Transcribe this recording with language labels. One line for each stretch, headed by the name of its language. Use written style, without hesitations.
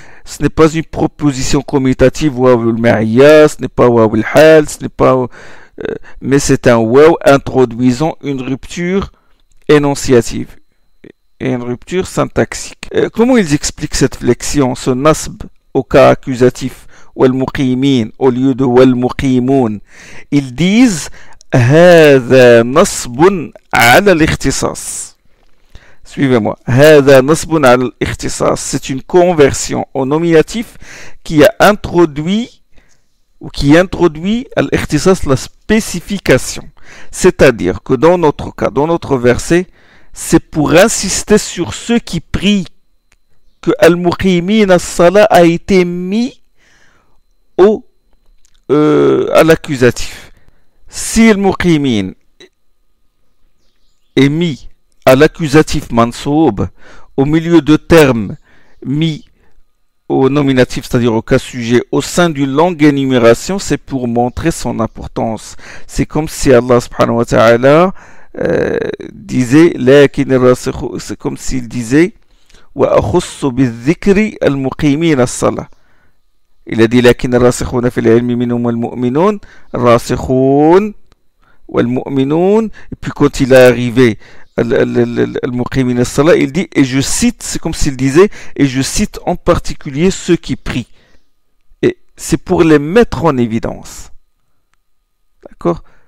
French: Ce n'est pas une proposition commutative waw al-ma'iyya, ce n'est pas waw al-hal, ce n'est pas mais c'est un waw introduisant une rupture énonciative et une rupture syntaxique. Comment ils expliquent cette flexion, ce nasb au cas accusatif والمقيمين au lieu de والمقيمون? Ils disent
Arabic: هذا نصب على الاختصاص.
French: Suivez-moi.
Arabic: هذا نصب على الاختصاص.
French: C'est une conversion au nominatif qui a introduit ou qui introduit à l'ikhtisas la spécification. C'est-à-dire que dans notre cas, dans notre verset, c'est pour insister sur ceux qui prient que al-muqimin as-salah a été mis à l'accusatif. Si le muqimin est mis à l'accusatif mansoub au milieu de termes mis au nominatif, c'est-à-dire au cas sujet, au sein d'une longue énumération, c'est pour montrer son importance. C'est comme si Allah subhanahu wa ta'ala disait, c'est comme s'il disait
Arabic: wa akhussu bi-dhikri al-muqimin as-salah.
French: Il a dit
Arabic: لكن الراسخون في العلم منهم والمؤمنون الراسخون والمؤمنون.
French: Et puis quand il est arrivé al-muqimin as-salah, il dit, et je cite, c'est comme s'il disait, et je cite en particulier ceux qui prient. Et c'est pour les mettre en évidence. D'accord?